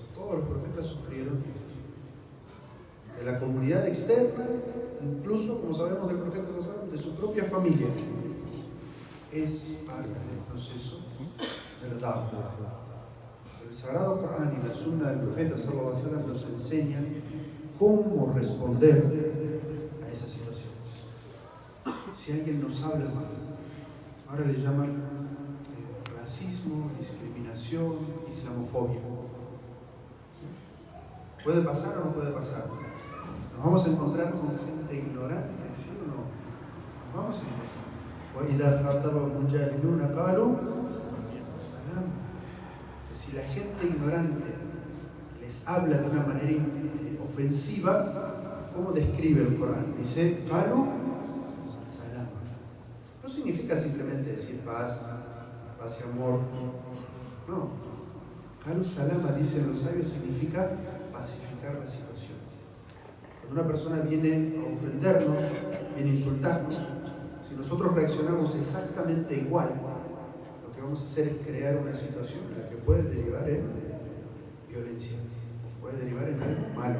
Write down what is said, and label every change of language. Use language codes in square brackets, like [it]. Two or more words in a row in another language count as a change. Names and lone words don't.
[es] Todos los profetas sufrieron esto. De la comunidad externa, incluso, como sabemos del profeta, de su propia familia. Es parte del proceso de la da'wa. El Sagrado Corán y la Sunna del profeta [ar] صلى الله عليه وسلم [es] nos enseñan cómo responder a esas situaciones. Si alguien nos habla mal, ahora le llaman racismo, discriminación, islamofobia. ¿Puede pasar o no puede pasar? ¿Nos vamos a encontrar con gente ignorante, sí o no? Nos vamos a encontrar. [ar] وَإِذَا خَاطَبَهُمُ الْجَاهِلُونَ قَالُوا سَلَامًا. [es] Si la gente ignorante les habla de una manera ofensiva, ¿cómo describe el Corán? Dice: [ar] قَالُوا سَلَامًا. [es] No significa simplemente decir paz y amor. No. [ar] قَالُوا سَلَامًا, [es] dicen los sabios, significa pacificar la situación. Cuando una persona viene a ofendernos, viene a insultarnos, si nosotros reaccionamos exactamente igual, lo que vamos a hacer es crear una situación en la que puede derivar en violencia, puede derivar en algo malo.